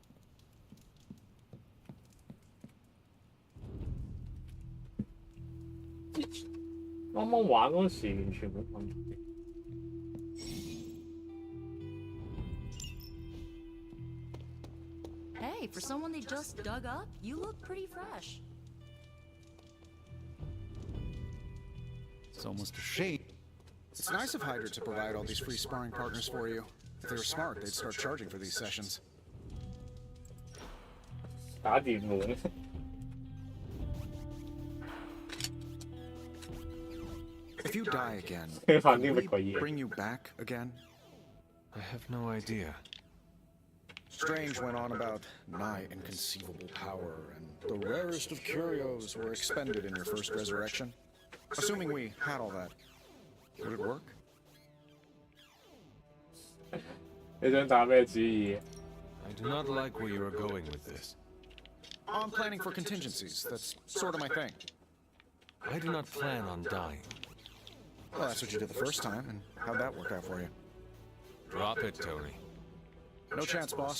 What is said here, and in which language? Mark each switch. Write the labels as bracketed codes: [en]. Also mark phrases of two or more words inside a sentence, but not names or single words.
[yue] 啱啱玩嗰時完全冇問題。 [en] Hey, for someone they just dug up, you look pretty fresh. It's almost a shame. It's nice of Hydra to provide all these free sparring partners for you. If they were smart, they'd start charging for these sessions. [yue] 打電門。 [en] If you die again, [yue] 反 [en] can [yue] 應 [en] we [yue] 乜鬼嘢？ [en] bring you back again? I have no idea. Strange went on about nigh inconceivable power, and the rarest of curios were expended in your first resurrection. Assuming we had all that, would it work? [yue] 你想打咩主意？ [en] I do not like where you are going with this. I'm planning for contingencies. That's sort of my thing. I do not plan on dying. Well, that's what you did the first time, and how'd that work out for you? Drop it, Tony. No chance, boss.